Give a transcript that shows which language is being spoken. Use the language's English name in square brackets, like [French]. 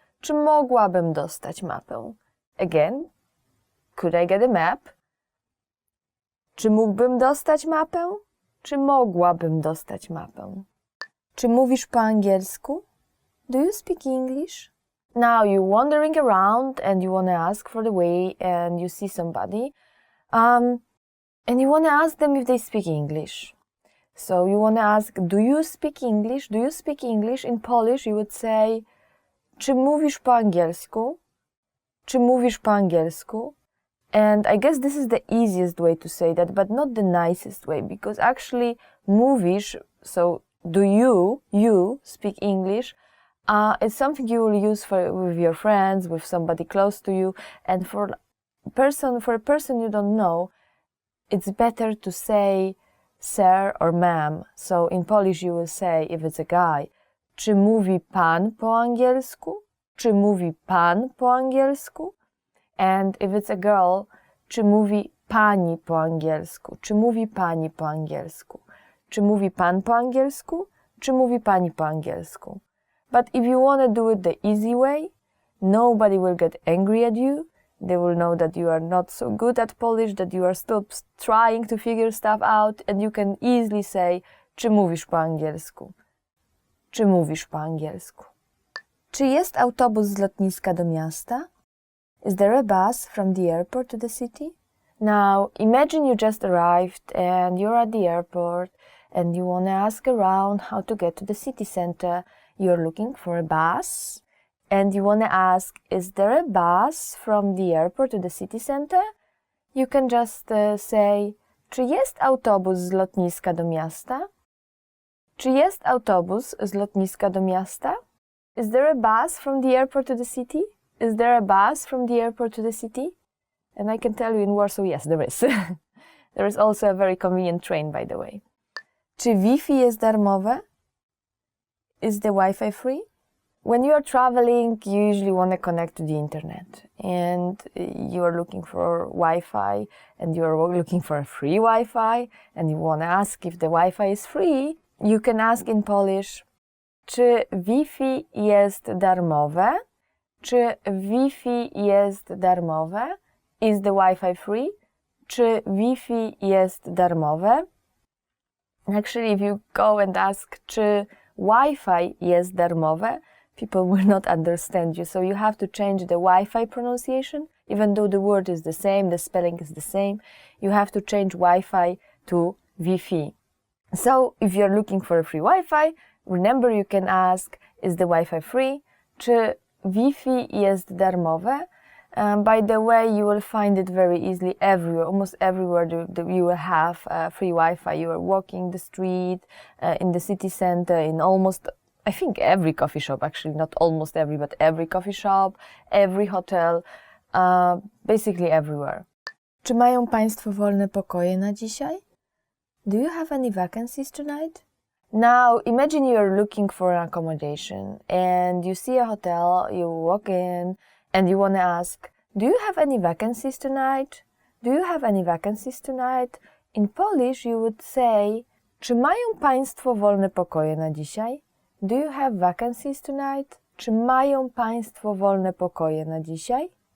[Polish] Czy mogłabym dostać mapę? [English] Again, could I get a map? [Polish] Czy mógłbym dostać mapę? Czy mogłabym dostać mapę? Czy mówisz po angielsku? [English] Do you speak English? Now you're wandering around and you want to ask for the way and you see somebody and you want to ask them if they speak English. So you want to ask, do you speak English? Do you speak English? In Polish you would say, [Polish] czy mówisz po angielsku? Czy mówisz po angielsku? [English] And I guess this is the easiest way to say that, but not the nicest way, because actually mówisz, so do you speak English, it's something you will use with your friends, with somebody close to you, and for a person you don't know, it's better to say sir or ma'am. So in Polish you will say, if it's a guy, [Polish] czy mówi pan po angielsku? Czy mówi pan po angielsku? [English] And if it's a girl, [Polish] czy mówi pani po angielsku? Czy mówi pani po angielsku? Czy mówi pan po angielsku? Czy mówi pani po angielsku? [English] But if you want to do it the easy way, nobody will get angry at you. They will know that you are not so good at Polish, that you are still trying to figure stuff out, and you can easily say, [Polish] czy mówisz po angielsku? Czy mówisz po angielsku? Czy jest autobus z lotniska do miasta? [English] Is there a bus from the airport to the city? Now, imagine you just arrived and you're at the airport and you want to ask around how to get to the city center. You're looking for a bus and you want to ask, is there a bus from the airport to the city center? You can just say, [Polish] czy jest autobus z lotniska do miasta? Czy jest autobus z lotniska do miasta? [English] Is there a bus from the airport to the city? Is there a bus from the airport to the city? And I can tell you in Warsaw, yes, there is. There is also a very convenient train, by the way. [Polish] Czy Wi-Fi jest darmowe? [English] Is the Wi-Fi free? When you are traveling, you usually want to connect to the internet. And you are looking for Wi-Fi, and you are looking for a free Wi-Fi, and you want to ask if the Wi-Fi is free. You can ask in Polish, [Polish] czy Wi-Fi jest darmowe? Czy Wi-Fi jest darmowe? [English] Is the Wi-Fi free? [Polish] Czy Wi-Fi jest darmowe? [English] Actually, if you go and ask, [Polish] czy Wi-Fi jest darmowe, [English] people will not understand you. So you have to change the Wi-Fi pronunciation. Even though the word is the same, the spelling is the same, you have to change Wi-Fi to Wi-Fi. So if you're looking for a free Wi-Fi, remember you can ask, is the Wi-Fi free? [Polish] Czy Wi-Fi jest darmowe? [English] By the way, you will find it very easily everywhere, almost everywhere you will have free Wi-Fi. You are walking the street, in the city center, in almost, I think every coffee shop, actually, not almost every, but every coffee shop, every hotel, basically everywhere. [Polish] Czy mają Państwo wolne pokoje na dzisiaj? [English] Do you have any vacancies tonight? Now, imagine you are looking for an accommodation and you see a hotel, you walk in and you want to ask, do you have any vacancies tonight? Do you have any vacancies tonight? In Polish you would say, [Polish] czy mają Państwo wolne pokoje na dzisiaj? [English] Do you have vacancies tonight? [Polish] Czy mają Państwo wolne pokoje na dzisiaj?